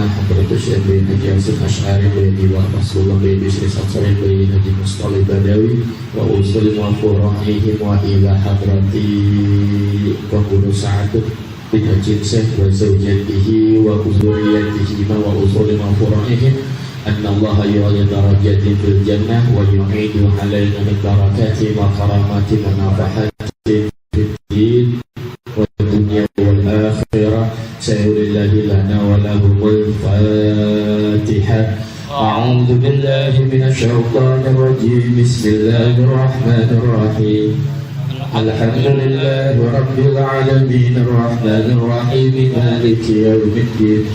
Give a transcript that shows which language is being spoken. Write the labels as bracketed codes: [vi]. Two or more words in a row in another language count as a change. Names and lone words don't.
[ar] حضرة الشيخ حاج هاشم أشعري ورسول الله بي شيخ سمسوري بي حاج مصطلي بدوي وأصول وفروعهم وإلى حضرة قبول سعد بن حاج شيخ وزوجته وذريته وأصول وفروعهم أن الله يعلي درجات في الجنة ويعيد علينا من بركات وكرامات ونفحات في الدين والدنيا والآخرة. سيد الله لنا ولهم الفاتحة. أعوذ بالله من الشيطان الرجيم. بسم الله الرحمن الرحيم. الحمد لله رب العالمين الرحمن الرحيم مالك يوم الدين.